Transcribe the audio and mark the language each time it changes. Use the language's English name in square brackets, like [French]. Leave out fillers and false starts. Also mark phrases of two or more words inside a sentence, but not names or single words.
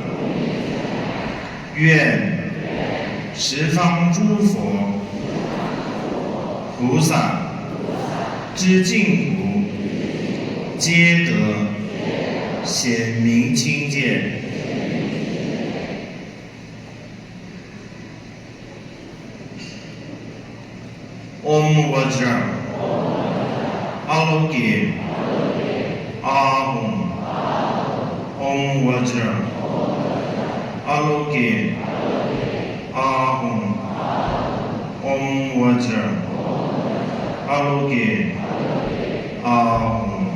[Chinese] 愿十方诸佛菩萨之净土皆得显明清见。 [Sanskrit] Om Vajra Aloke Ahum Om Vajra Aloke Ahum Om Vajra Aloke Ahum.